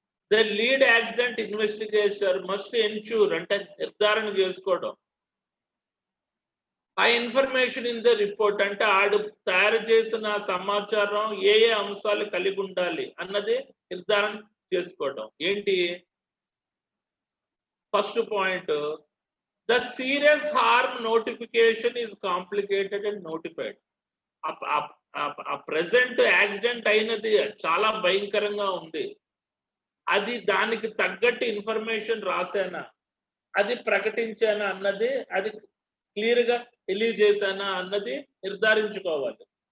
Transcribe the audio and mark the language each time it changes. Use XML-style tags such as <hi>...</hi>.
<en>the lead accident investigator must ensure</en> <te>అంటే నిర్ధారణ చేసుకోవడం ఆ</te> <en>information in the report</en> <te>అంటే ఆడు తయారు చేసిన సమాచారం ఏ ఏ అంశాలు కలిగి ఉండాలి అన్నది నిర్ధారణ చేసుకోవడం. ఏంటి first point?</te> <en>The serious harm notification is complicated and notified.</en> <te>ఆ ప్రెసెంట్ యాక్సిడెంట్ అయినది చాలా భయంకరంగా ఉంది, అది దానికి తగ్గట్టు ఇన్ఫర్మేషన్ రాసానా, అది ప్రకటించానా అన్నది, అది క్లియర్ గా తెలియజేశానా అన్నది నిర్ధారించుకోవాలి.</te>